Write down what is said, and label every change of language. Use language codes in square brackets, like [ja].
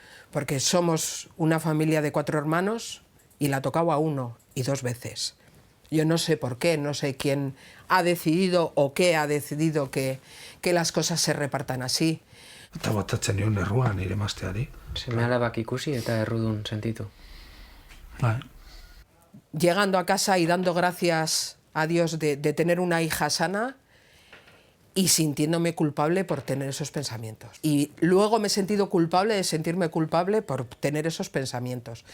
[es] Porque somos una familia de 4 hermanos y la tocaba 1 y 2 veces. Yo no sé por qué, no sé quién ha decidido o qué ha decidido que las cosas se repartan así. [eu] Eta botatzen nion erruan nire emazteari. Seme alabak ikusi eta errudun sentitu. Bai. [es] Llegando a casa y dando gracias a Dios de tener una hija sana, y sintiéndome culpable por tener esos pensamientos. Y luego me he sentido culpable de sentirme culpable por tener esos pensamientos.